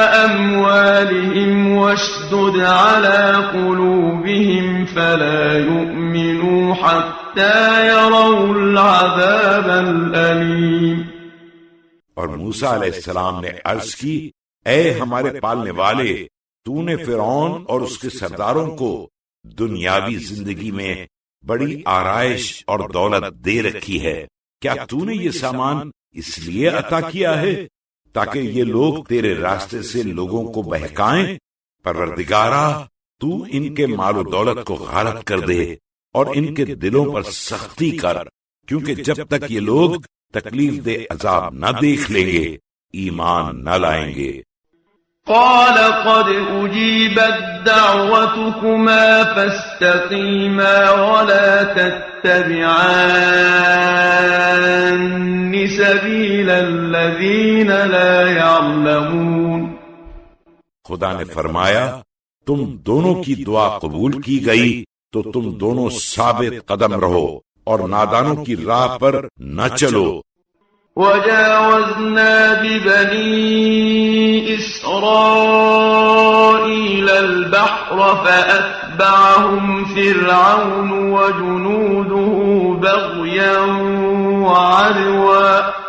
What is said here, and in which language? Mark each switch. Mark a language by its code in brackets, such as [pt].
[ar] أموالهم واشدد على قلوبهم فلا يؤمنوا حتى يروا العذاب الأليم۔ [ur] اور موسیٰ علیہ السلام نے عرض کی، اے ہمارے پالنے والے، تو نے فرعون اور اس کے سرداروں کو دنیاوی زندگی میں بڑی آرائش اور دولت دے رکھی ہے، کیا تو نے یہ سامان اس لیے عطا کیا ہے تاکہ یہ لوگ تیرے راستے سے لوگوں کو بہکائیں؟ پروردگارا، تو ان کے مال و دولت کو غارت کر دے اور ان کے دلوں پر سختی کر، کیونکہ جب تک یہ لوگ تکلیف دہ عذاب نہ دیکھ لیں گے ایمان نہ لائیں گے۔ [ar] قال قد أجيبت دعوتكما فاستقيما ولا تتبعان سبيل الذين لا يعلمون۔ [ur] خدا نے فرمایا، تم دونوں کی دعا قبول کی گئی تو تم دونوں ثابت قدم رہو اور نادانوں کی راہ پر نہ چلو۔ [ar] وجاوزنا ببني إسرائيل البحر فأتبعهم فرعون وجنوده بغيا وعدوا